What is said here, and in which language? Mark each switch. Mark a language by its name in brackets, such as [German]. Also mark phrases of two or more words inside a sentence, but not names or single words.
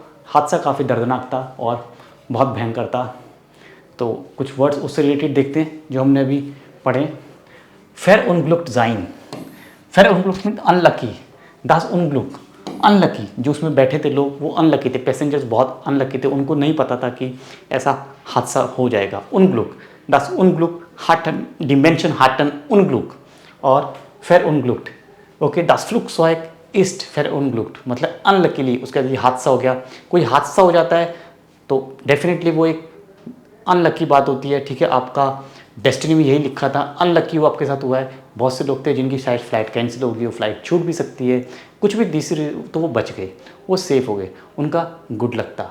[Hindi] हादसा काफ़ी दर्दनाक था और बहुत भयंकर था, तो कुछ वर्ड्स उससे रिलेटेड देखते हैं जो हमने अभी पढ़े। [German] verunglückt sein, verunglückt [English] mean unlucky, [German] das Unglück, अनलकी। [Hindi] जो उसमें बैठे थे लोग वो अनलकी थे, पैसेंजर्स बहुत अनलकी थे, उनको नहीं पता था कि ऐसा हादसा हो जाएगा। उनग्लुक, [German] das Unglück hatten, die Menschen hatten Unglück और verunglückt। ओके, das Flugzeug ist verunglückt, [Hindi] मतलब अनलकीली उसका ये हादसा हो गया। कोई हादसा हो जाता है तो डेफिनेटली वो एक अनलकी बात होती है, ठीक है। आपका डेस्टिनी में यही लिखा था, अनलकी वो आपके साथ हुआ है। बहुत से लोग थे जिनकी शायद फ़्लाइट कैंसिल होगी, वो फ़्लाइट छूट भी सकती है, कुछ भी दूसरी, तो वो बच गए, वो सेफ़ हो गए, उनका [English] good luck [Hindi] था।